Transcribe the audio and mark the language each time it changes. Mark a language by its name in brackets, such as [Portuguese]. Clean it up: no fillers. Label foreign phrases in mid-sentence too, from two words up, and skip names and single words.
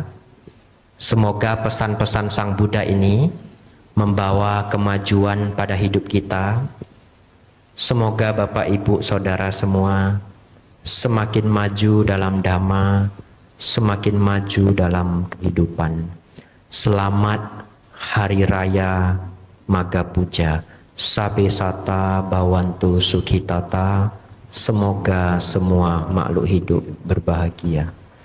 [Indonesian] Semoga pesan-pesan Sang Buddha ini membawa kemajuan pada hidup kita. Semoga Bapak Ibu Saudara semua semakin maju dalam Dhamma, semakin maju dalam kehidupan. Selamat Hari Raya Magha Puja. [Pali] Sabe sata bawantu sukhitata. [Indonesian] Semoga semua makhluk hidup berbahagia.